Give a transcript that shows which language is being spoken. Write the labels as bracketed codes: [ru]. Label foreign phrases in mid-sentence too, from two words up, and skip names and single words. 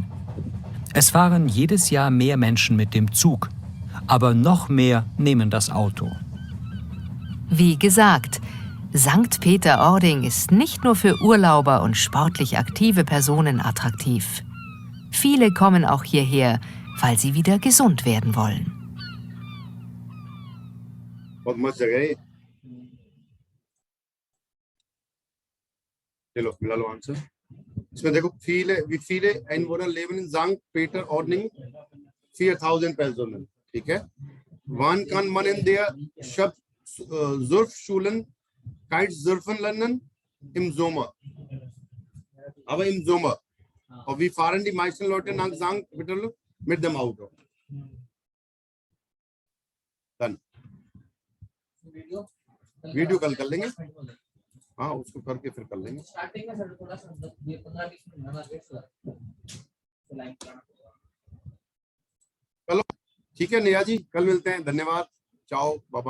[de] Es fahren jedes Jahr mehr Menschen mit dem Zug, aber noch mehr nehmen das Auto. Wie gesagt, St. Peter-Ording ist nicht nur für Urlauber und sportlich aktive Personen attraktiv. Viele kommen auch hierher, weil sie wieder gesund werden wollen. [hi] बहुत मस्त जगह है। चलो मिला लो आंसर। इसमें देखो [de] wie viele Einwohner leben in St. Peter-Ording? 4000 Personen, [hi] ठीक है। [de] Wann kann man in der Surfschulen Kitesurfen lernen? Im Sommer. Aber im Sommer. Und wie fahren die meisten Leute nach St. Peter mit dem Auto? [hi] Dann वीडियो कल कर लेंगे, हाँ उसको करके फिर कर लेंगे। स्टार्टिंग में सर थोड़ा सा 15-20 मिनट ना वेट कर। चलो ठीक है नेहा जी, कल मिलते हैं।